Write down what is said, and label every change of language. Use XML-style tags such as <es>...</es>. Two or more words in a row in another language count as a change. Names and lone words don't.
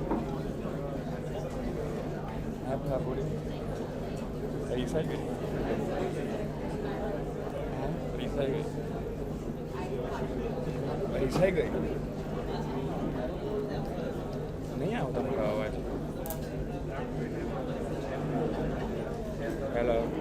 <en>I'm Magori. Are you excited? Are you excited? Are you excited?</en> <hi>नहीं आता मेरा आवाज.</hi> <en>Hello.</en>